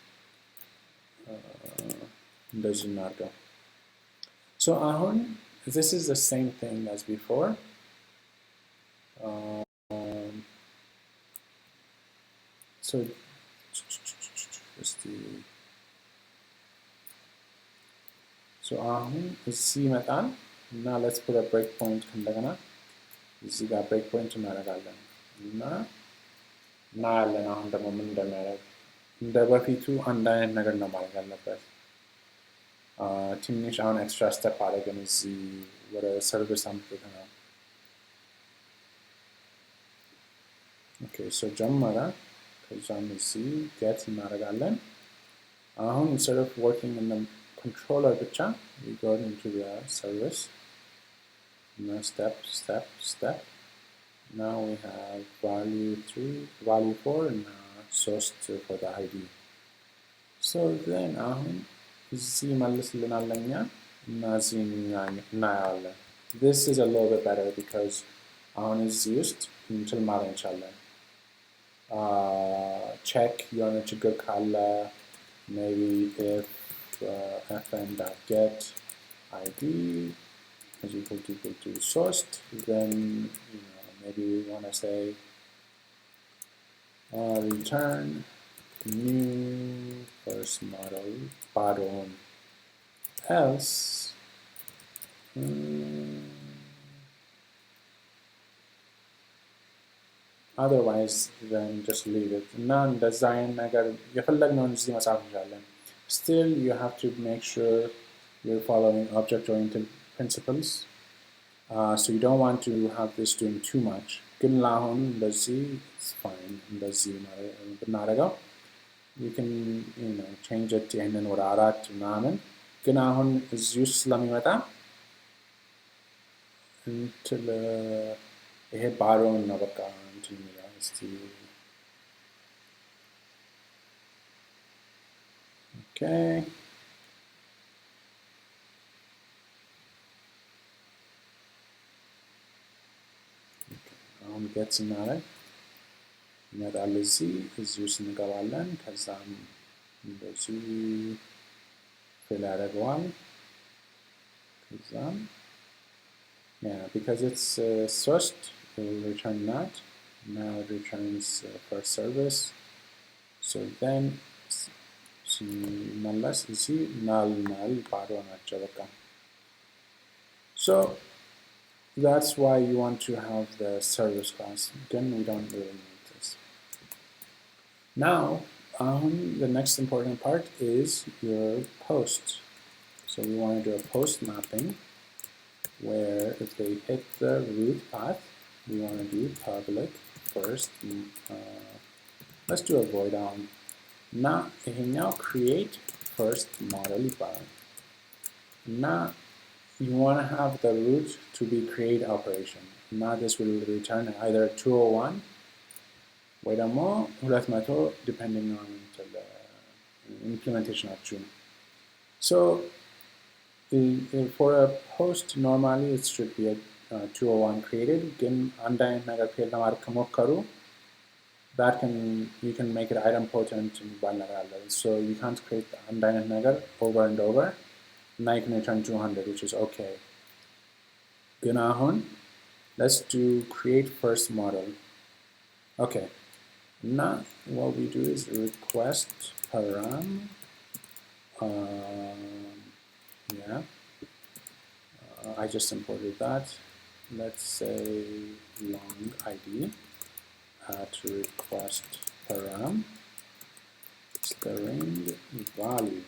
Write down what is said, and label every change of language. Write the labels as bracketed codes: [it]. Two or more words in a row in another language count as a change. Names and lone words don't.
[en] Doesn't matter. So this is the same thing as before. So just the [am] እዚህ ይመጣል እና [en] let's put a breakpoint [am] እንደገና እዚህ ጋር breakpoint እናደርጋለን እና እናያለን አሁን ደግሞ ምን እንደሚያደርግ እንደ በፊቱ አንድ አይነት ነገር ነው ማለት ያለበት ትንሽ አሁን [en] extra step [am] አደረግን እዚህ ወደ ሰርቪስ አምጥተናል [en] okay so [am] ጀመረ ከዛም እዚህ get እናደርጋለን አሁን [en] instead of working in the controller ብቻ we go into the service now step now we have value 4 and source for the id so then [am] አሁን እዚህ መልስልናል ለኛ እና እዚህ እናያለን [en] this is a little bit better because [am] አሁን እዚህ ውስጥ እንትን ማለት እንችላለን [en] check [am] የሆነ ችግር ካለ [en] maybe if fn.get id is equal to sourced, then maybe we want to say return new first model pattern else otherwise then just leave it [am] እና እንደዛ አይነት ነገር የፈለግነውን እዚህ መጻፍ እንችላለን [en] still you have to make sure you're following object-oriented principles so you don't want to have this doing too much [am] ግን ለአሁን እንደዚህ [en] it's fine [am] እንደዚህ ብናደርገው [en] you can change it [am] ይህንን ወደ 4 ምናምን ግን አሁን እዚህ ውስጥ ስለሚመጣ እንትን ይሄ ባሮውን ነው በቃ እንትን የሚለው እስቲ okay አሁን get ስናደርግ ይመጣል እዚህ ውስጥ እንገባለን ከዛም እንደዚህ ፊል ያደርገዋል ከዛም [en] yeah because it's sourced it will return that now it returns first service so then [am] ሲመለስ እዚህ null ባዶ ናቸው በቃ [en] so that's why you want to have the service class then we don't really need this now the next important part is your post so we want to do a post mapping where if they hit the root path we want to do public first let's do a void [am] እና ይሄኛው [en] create first model [am] ይባላል እና [en] you want to have the root to be create operation እና this will return either 201 [am] ወይ ደግሞ [en] 200 depending on the implementation option. So for a post normally it should be a 201 created [am] ግን አንድ አይነት ነገር [en] create [am] ለማድረግ ከሞከሩ [en] that you can make it idempotent [am] የሚባል ነገር አለ. [en] So you can't create [am] አንድ አይነት ነገር [en] over and over እና you can return 200 which is okay. [am] ግን አሁን [en] let's do create first model. Okay. Now what we do is request param I just imported that. Let's say long id at request param string value.